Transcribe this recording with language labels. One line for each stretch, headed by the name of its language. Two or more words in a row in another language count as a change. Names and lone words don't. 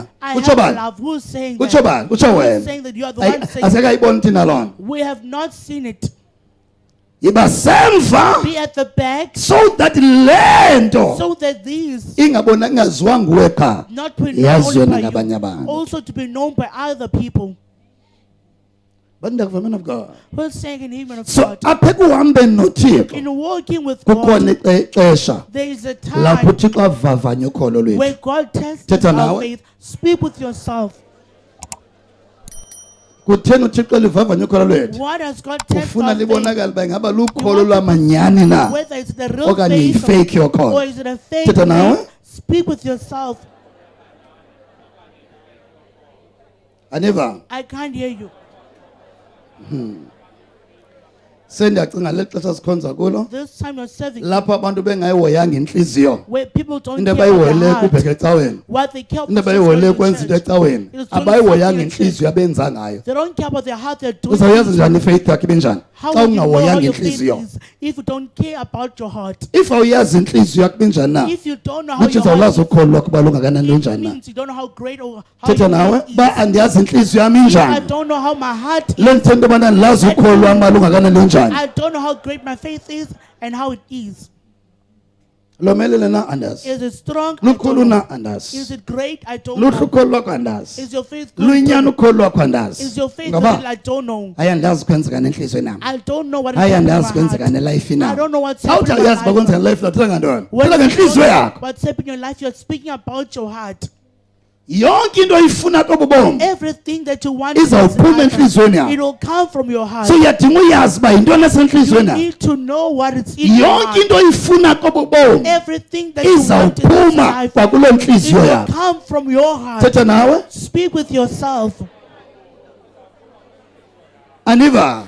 English: I
Xhosa: Kutsho
English: have
Xhosa: bani?
English: love. Who's saying
Xhosa: Kutsho
English: that?
Xhosa: bani? Kutsho
English: Who's
Xhosa: wena.
English: saying that you are the one saying
Xhosa: Asekayiboni thina loo nto.
English: we have not seen it.
Xhosa: Yiba semva
English: Be at the back so that
Xhosa: le nto
English: so that these
Xhosa: ingabona ingaziwa nguwe qha.
English: not be
Xhosa: Yaziwe
English: known by
Xhosa: nangabanye
English: you,
Xhosa: abantu.
English: also to be known by other people. But ndakuva man of God. Who's saying in Hebrew of So God?
Xhosa: apha ekuhambeni noThixo
English: In walking with God,
Xhosa: kukhona ixesha
English: there is a
Xhosa: lapho
English: time
Xhosa: uThixo avavanya ukholo lwethu.
English: where God tests
Xhosa: Thetha
English: our
Xhosa: nawe.
English: faith. Speak with yourself.
Xhosa: kutheni uthixo elivavanya ukholo lwethu
English: What has God tested
Xhosa: ufuna
English: our faith?
Xhosa: libonakala uba ingaba lukholo lwamanyani na
English: Whether it's the real
Xhosa: okanye
English: faith
Xhosa: yi-fake
English: or
Xhosa: yokholo.
English: is it a fake
Xhosa: Thetha nawe.
English: faith? Speak with yourself.
Xhosa: aniva
English: I can't hear you.
Xhosa: sendiyacinga leli xesha sikhonza kulo
English: This time you're serving
Xhosa: lapho abantu bengayihoyanga intliziyo
English: where people don't
Xhosa: into
English: care about
Xhosa: abayihoyele
English: their heart.
Xhosa: kubheka ecaweni
English: What they care about
Xhosa: into
English: is just
Xhosa: abayihoyele
English: going to
Xhosa: kwenza into
English: church.
Xhosa: ecaweni
English: It's doing
Xhosa: abayihoyanga
English: something in church. intliziyo abenza ngayo They don't care about their heart. They're doing
Xhosa: uzayazi
English: things.
Xhosa: njani ifaith yakho ibenjani
English: How
Xhosa: xa
English: will you know how
Xhosa: ungahoyanga
English: your faith
Xhosa: intliziyo
English: is if you don't care about your heart?
Xhosa: if awuyazi intliziyo yakho ibenjani na
English: If you don't know how
Xhosa: luthi
English: your heart
Xhosa: uzawulazi ukholo lwakho uba lungakanani
English: it
Xhosa: lunjani na
English: means you don't know how great or how
Xhosa: thetha
English: your
Xhosa: nawe
English: heart is.
Xhosa: ba andiyazi intliziyo yam
English: I
Xhosa: injani
English: don't know how my heart is.
Xhosa: le ndithetha into yobana ndilazi ukholo lwam uba lungakanani lunjani
English: I don't know how great my faith is and how it is.
Xhosa: lomelele na andazi
English: Is it strong? I
Xhosa: lukhulu
English: don't know.
Xhosa: na
English: Is
Xhosa: andazi
English: it great? I don't
Xhosa: luhle
English: know.
Xhosa: ukholo lwakho andazi
English: Is your faith good?
Xhosa: luyinyani ukholo lwakho andazi
English: Is your faith
Xhosa: ngaba
English: good? I don't know.
Xhosa: hayi andazi kwenzeka nentliziyweni nam
English: I don't know what is
Xhosa: hayi
English: happening in
Xhosa: andazi
English: my
Xhosa: kwenzeka
English: heart.
Xhosa: nelayifini
English: I
Xhosa: nam
English: don't know what's
Xhosa: awuthi
English: happening in
Xhosa: ayazi
English: my
Xhosa: uba kwenzeka
English: life.
Xhosa: nelayifini thetha ngantoni
English: When
Xhosa: thetha
English: you
Xhosa: ngentliziyo
English: don't know
Xhosa: yakho
English: what's happening in your life, you're speaking about your heart.
Xhosa: yonke into oyifuna kobu bomi
English: Everything that you want in this
Xhosa: izawuphuma
English: life,
Xhosa: entliziyweni yakho
English: it will come from your heart.
Xhosa: so uyadinga uyazi uba yintoni
English: You
Xhosa: esentliziyweni yakho
English: need to know what is in your
Xhosa: yonke
English: heart.
Xhosa: into oyifuna kobu bomi
English: Everything that you want in this
Xhosa: izawuphuma
English: life,
Xhosa: kwakuloo
English: it
Xhosa: ntliziyo
English: will
Xhosa: yakho
English: come from your heart.
Xhosa: thetha nawe
English: Speak with yourself.
Xhosa: aniva